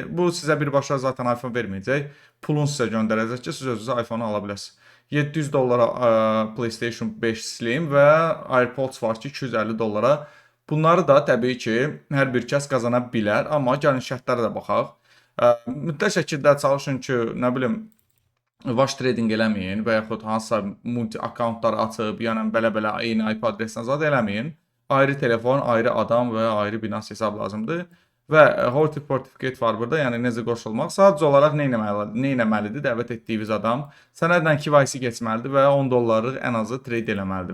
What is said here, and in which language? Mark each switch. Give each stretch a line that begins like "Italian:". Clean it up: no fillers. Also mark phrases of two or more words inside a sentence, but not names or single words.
Azerbaijani: Bu sizə birbaşa zaten iPhone verməyəcək. Pulun sizə göndərəcək ki, siz özünüzə iPhone ala biləsiniz. 700 dollara PlayStation 5 Slim və AirPods var ki 250 dollara. Bunları da təbii ki, hər bir kəs qazana bilər, amma gəlin şərtlərə də baxaq. Mütləq şəkildə çalışın ki, nə bilim,
English: wash trading
Azerbaijani: eləməyin və yaxud hansısa multi akkauntlar açıb, yəni belə-belə eyni IP adresindən zad eləməyin. Ayrı telefon, ayrı adam və ayrı Binance hesab lazımdır. Və Hold Certificate var burada, yəni necə qoşulmaq. Sadəcə olaraq nə etməlidir dəvət etdiyiniz adam? Sənədlə KYC keçməlidir və 10 dollarlıq ən azı trade eləməlidir.